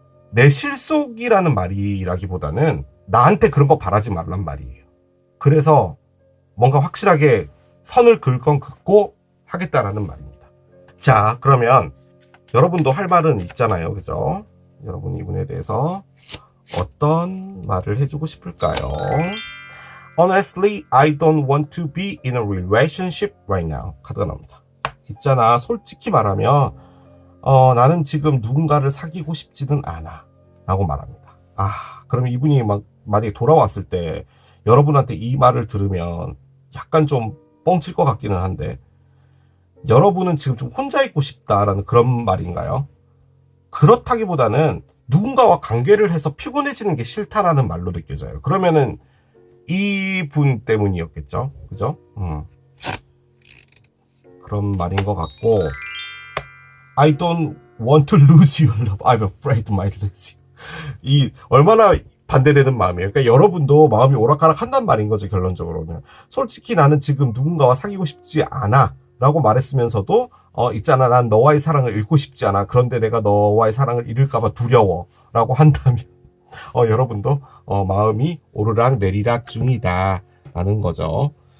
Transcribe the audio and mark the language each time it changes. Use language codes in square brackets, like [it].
[ko] 내 실속이라는 말이라기보다는 나한테 그런 거 바라지 말란 말이에요. 그래서 뭔가 확실하게 선을 긋 건 긋고 하겠다라는 말입니다. 자, 그러면 여러분도 할 말은 있잖아요. 그죠? 여러분 이분에 대해서 어떤 말을 해주고 싶을까요? [en] Honestly, I don't want to be in a relationship right now. [ko] 카드가 나옵니다. 있잖아. 솔직히 말하면 나는 지금 누군가를 사귀고 싶지는 않아. 라고 말합니다. 그러면 이분이 만약에 돌아왔을 때 여러분한테 이 말을 들으면 약간 좀 뻥칠 것 같기는 한데 여러분은 지금 좀 혼자 있고 싶다라는 그런 말인가요? 그렇다기보다는 누군가와 관계를 해서 피곤해지는 게 싫다라는 말로 느껴져요. 그러면은 이분 때문이었겠죠. 그죠? 그런 말인 것 같고 [en] I don't want to lose your love. I'm afraid I might lose you. [ko] 이 얼마나 반대되는 마음이에요. 그러니까 여러분도 마음이 오락가락 한단 말인 거죠. 결론적으로는. 솔직히 나는 지금 누군가와 사귀고 싶지 않아 라고 말했으면서도 있잖아. 난 너와의 사랑을 잃고 싶지 않아. 그런데 내가 너와의 사랑을 잃을까 봐 두려워 라고 한다면 여러분도 마음이 오르락 내리락 중이다 라는 거죠.